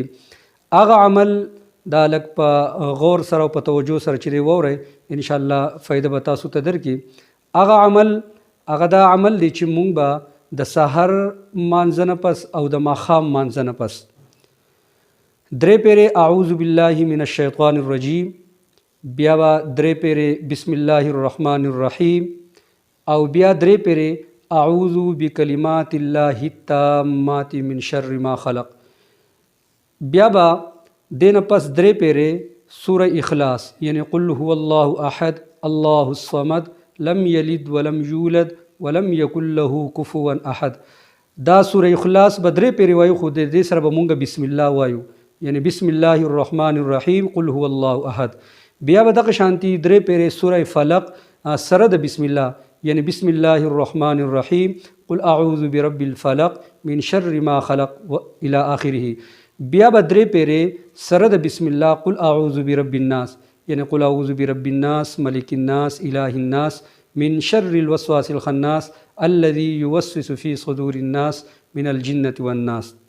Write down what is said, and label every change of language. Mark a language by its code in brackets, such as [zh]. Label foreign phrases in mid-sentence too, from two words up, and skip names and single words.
[ps] هغه عمل دا لږ په غور سره او په توجه سره چې دی واورئ انشاءالله فایده به تاسو ته درکړي. هغه عمل هغه دا عمل دی چې مونږ به د سحر مانځه نه پس او د ماښام مانځه نه پس 3 پیرې [ar] اعوذ بالله من الشیطان الرجیم، [ps] بیا به 3 پیرې [ar] بسم الله الرحمن الرحیم [ps] او بیا 3 پیرې [ar] اعوذ بکلمات الله التامات من شر ما خلق. [ps] بیا به دې نه پس 3 پیرې سوره اخلاص یعنی [ar] قل هو الله احد الله الصمد لم یلد ولم یولد ولم یکن له کفوا احد. [ps] دا سوره اخلاص به 3 پیرې وایو، خو د دې سره به مونږ [ar] بسم الله وایو یعنی بسم الله الرحمن الرحیم قل هو الله احد. [ps] بیا به دغه شانتي 3 پیرې سوره فلق سره د [ar] بسم الله یعنی بسم الله الرحمن الرحیم قل اعوذ برب الفلق من شر ما خلق الى آخره. [ps] بیا به 3 پیرې سره د [ar] بسم الله قل اعوذ برب الناس یعنی قل اعوذ برب الناس ملک الناس اله الناس من شر الوسواس الخناس الذي يوسوس في صدور الناس من الجنة والناس.